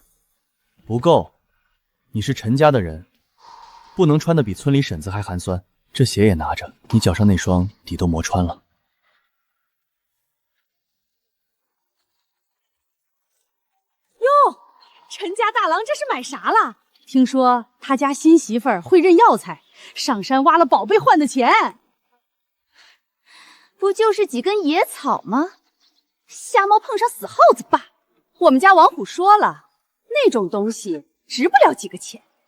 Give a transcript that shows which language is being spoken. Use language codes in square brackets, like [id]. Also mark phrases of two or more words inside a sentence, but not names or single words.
[zh] 不夠，你是陳家的人，不能穿得比村裡嬸子還寒酸。這鞋也拿着，你腳上那雙底都磨穿了。喲，陳家大郎這是買啥了？聽說他家新媳婦兒會認藥材，上山挖了寶貝換的錢。不就是幾根野草嗎？瞎貓碰上死耗子罷。我們家王虎說了，那種東西值不了幾個錢。